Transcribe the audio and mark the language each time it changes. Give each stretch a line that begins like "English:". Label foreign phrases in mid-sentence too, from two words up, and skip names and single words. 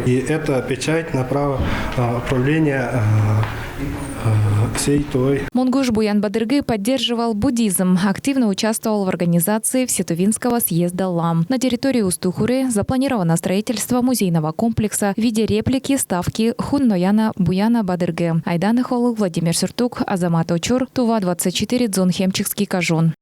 Russian: И эта печать на право управления всей Тувой. Монгуш Буян Бадыргы поддерживал буддизм, активно участвовал в организации Всетувинского съезда лам. На территории Усту-Хуры запланировано строительство музейного комплекса в виде реплики ставки Хуннояна Буяна Бадыргы. Айдан Ихолу, Владимир Сюртук, Азамат Очур, Тува 24, Дзунхемчикский кажун.